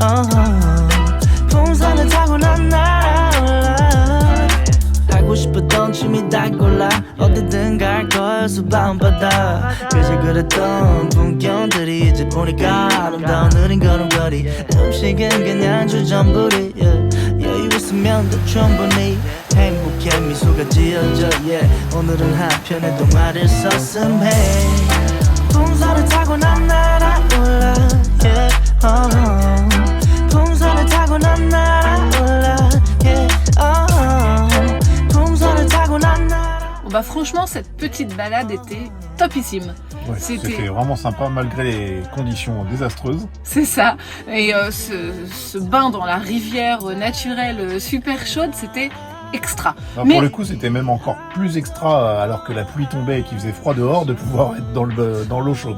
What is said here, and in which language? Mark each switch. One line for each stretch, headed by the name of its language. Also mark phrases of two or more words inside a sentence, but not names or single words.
Korean: 풍선을 타고 난 날아올라 하고 싶었던 춤이 다 골라 어디든 갈 거여서 밤바다 그저 그랬던 풍경들이 이제 보니까 아름다운 느린 걸음걸이 음식은 그냥 주전부리 여유 있으면 더 충분히 행복해 미소가 지어져 yeah. 오늘은 한편의 동화를 썼음해 풍선을 타고 난 날아올라 yeah. 풍선을 타고 난 날아올라 yeah. 풍선을 타고 난 날아올라
French: Bah franchement, cette petite balade était topissime. Ouais, c'était vraiment sympa malgré les conditions désastreuses. C'est ça. Et ce bain dans la rivière naturelle super chaude, c'était extra. Bah, mais... Pour le coup, c'était même encore plus extra alors que la pluie tombait et qu'il faisait froid dehors de pouvoir être dans l'eau chaude.